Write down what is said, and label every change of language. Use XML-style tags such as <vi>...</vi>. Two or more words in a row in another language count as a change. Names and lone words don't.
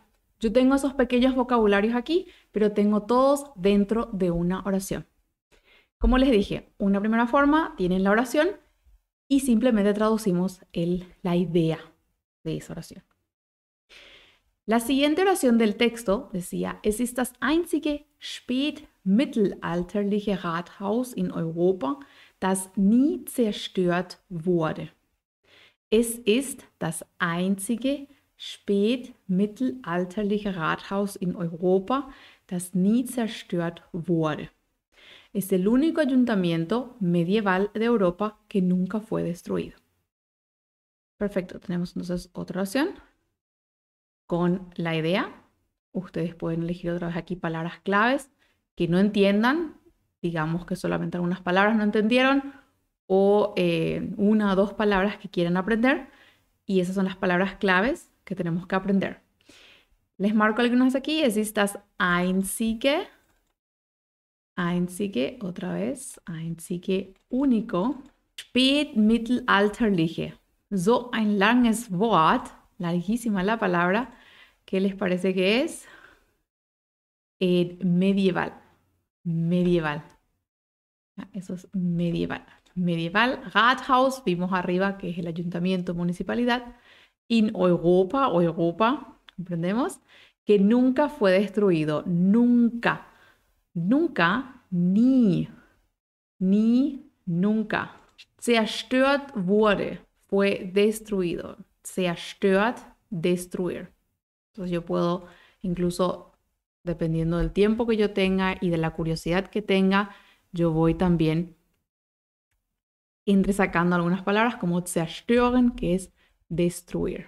<es>Yo tengo esos pequeños vocabularios aquí, pero tengo todos dentro de una oración. Como les dije, una primera forma, tienen la oración y simplemente traducimos la idea de esa oración. La siguiente oración del texto decía,</es> <de>es ist das einzige spätmittelalterliche Rathaus in Europa, das nie zerstört wurde. Es ist das einzige spätmittelalterliche Rathaus in Europa, das nie zerstört wurde.</de> <es>Es el único ayuntamiento medieval de Europa que nunca fue destruido. Perfecto, tenemos entonces otra oración con la idea. Ustedes pueden elegir otra vez aquí palabras claves que no entiendan, digamos que solamente algunas palabras no entendieron, o una o dos palabras que quieran aprender, y esas son las palabras claves que tenemos que aprender. Les marco algunas aquí.</es> <de>Es das einzige,</de> <es>otra vez,</es> <de>einzige, único, spätmittelalterliche, so ein langes Wort,</de> <es>larguísima la palabra. ¿Qué les parece que es? Medieval. Eso es medieval. Medieval, Rathaus, vimos arriba que es el ayuntamiento, municipalidad.</es> <de>In Europa,</de> <es>¿comprendemos? Que nunca fue destruido. Nunca, ni, nunca.</es> <de>Zerstört wurde,</de> <es>fue destruido. Zerstört, destruir. Entonces yo puedo, incluso dependiendo del tiempo que yo tenga y de la curiosidad que tenga, yo voy también entresacando algunas palabras como zerstören, que es destruir.</es>